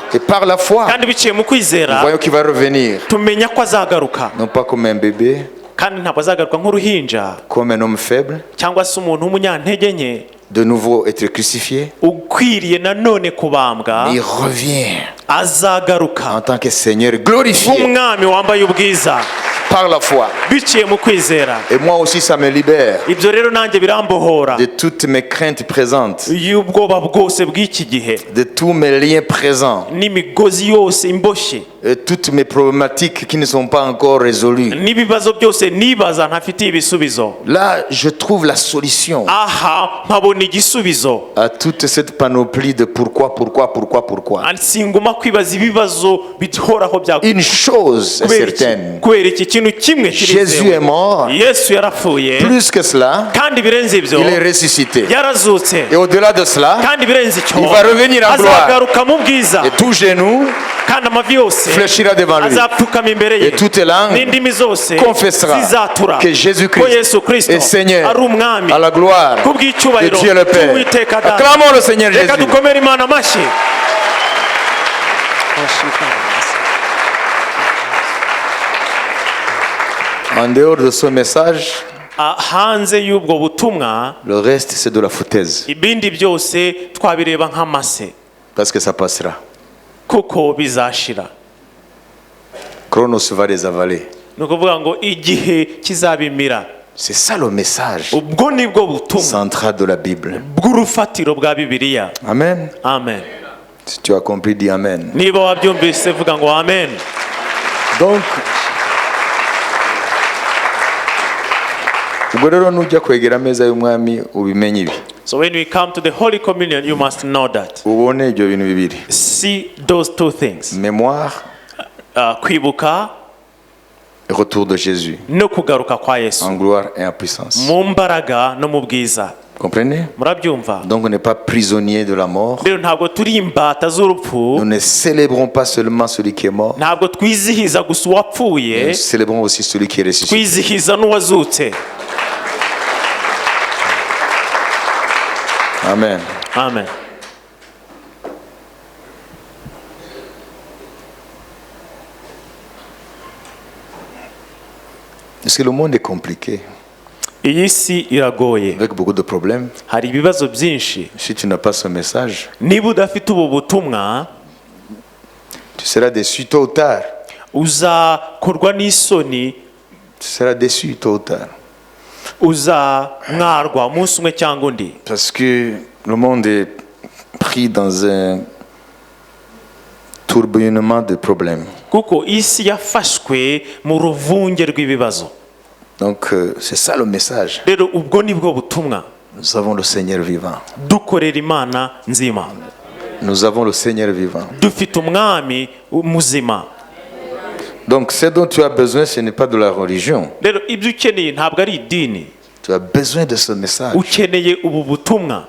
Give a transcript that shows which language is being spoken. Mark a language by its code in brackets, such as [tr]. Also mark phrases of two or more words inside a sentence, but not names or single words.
[fr] Et par la foi, [rw] kandi biciye mu [fr] nous [rw] kwizera [fr] voyons qu'il va revenir. [rw] tumenya ko azagaruka, [fr] Non pas comme un bébé, [rw] kandi ntabwo azagaruka nk'uruhinja [fr] comme un homme faible, [rw] cyangwa se umuntu w'umunyantege nke [fr] de nouveau être crucifié. [rw] ukwiriye nanone kubambwa. [fr] Mais il revient [rw] Azagaruka [fr] en tant que Seigneur glorifié [rw] nk'umwami wambaye ubwiza [fr] par la foi. [rw] biciye mu kwizera. [fr] Et moi aussi, ça me libère [rw] Ibyo rero nanjye birambohora [fr] de toutes mes craintes présentes, [rw] y'ubwoba bwose bw'iki gihe [fr] de tous mes liens présents, [rw] n'imigozi yose imboshye [fr] et toutes mes problématiques qui ne sont pas encore résolues. [rw] n'ibibazo byose nibaza ntafitiye ibisubizo. [fr] Là, je trouve la solution [rw] Aha mpabona igisubizo. [fr] à toute cette panoplie de pourquoi. [rw] Singuma kwibaza ibibazo bihoraho bya [fr] Une chose est certaine, [rw] kubera iki kintu kimwe [fr] Jésus est mort. [rw] Yesu yarapfuye, [fr] Plus que cela, [rw] kandi birenze ibyo [fr] il est ressuscité. [rw] yarazutse, [fr] Et au-delà de cela, [rw] kandi birenze icyo [fr] il va revenir en gloire. [rw] azagaruka mu bwiza, [fr] Et tout genou [rw] kandi amavi yose [fr] fléchira devant lui. [rw] azapfukama imbere ye, [fr] Et toute langue [rw] n'indimi zose [fr] confessera [rw] zizatura [fr] que Jésus-Christ [rw] ko Yesu Kristo [fr] est Seigneur [rw] ari umwami [fr] à la gloire [rw] ku [fr] de [rw] bw'icyubahiro [fr] Dieu le Père. [rw] cy'Uwiteka Data. [fr] Acclamons le Seigneur [rw] Reka [fr] Jésus. [rw] dukomere Imana amashyi. [fr] En dehors de ce message, [rw] hanze y'ubwo butumwa [fr] le reste c'est de la foutaise. [rw] ibindi byose twabireba nk'amase [fr] Parce que ça passera. [rw] kuko bizashira. [fr] Chronos va les avaler. [rw] Ni ukuvuga ngo igihe kizabimira. [fr] C'est ça le message [rw] Ubwo nibwo butumwa [fr] central de la Bible. [rw] bw'urufatiro bwa Bibiliya. [fr] Amen. [rw] Amen. [fr] Si tu as compris, dis Amen. [rw] Niba wabyumvise vuga ngo amen. Donc, ubwo rero nujya kwegera ameza y'umwami ubimenye ibi. [en] So when we come to the Holy Communion, you must know that. [rw] Ubone ibyo bintu bibiri. [en] See those two things. [fr] Mémoire [rw] Kwibuka [fr] et retour de Jésus [rw] no kugaruka kwa Yesu. [fr] en gloire et en puissance. [rw] Mu mbaraga no mu bwiza. [fr] Comprenez? [rw] Murabyumva? [fr] Donc on n'est pas prisonnier de la mort. [rw] Rero ntabwo turi imbata z'urupfu. [fr] Nous ne célébrons pas seulement celui qui est mort, [rw] Ntabwo twizihiza gusa uwapfuye, [fr] nous célébrons aussi celui qui est ressuscité. [rw] twizihiza n'uwazutse. [fr] Amen. [rw] Amen. [fr] Parce que le monde est compliqué, [rw] Iyi si iragoye. [fr] avec beaucoup de problèmes. [rw] Hari ibibazo byinshi. [fr] Si tu n'as pas ce message, [rw] Niba udafite ubu butumwa, [fr] tu seras déçu tôt ou tard. [rw] uzakorwa n'isoni, [fr] Tu seras déçu tôt ou tard. [rw] uzamwarwa umunsi umwe cyangwa undi. [fr] Parce que le monde est pris dans un tourbillonnement de problèmes. [rw] Kuko isi yafashwe mu ruvunge rw'ibibazo. [fr] Donc c'est ça le message. [rw] Rero ubwo nibwo butumwa. [fr] Nous avons le Seigneur vivant. [rw] Dukorera Imana nzima. [fr] Nous avons le Seigneur vivant. [rw] Dufite umwami muzima. [fr] Donc ce dont tu as besoin, ce n'est pas de la religion. [rw] Rero ibyo ukeneye ntabwo ari idini. [fr] Tu as besoin de ce message. [rw] Ukeneye ubu butumwa.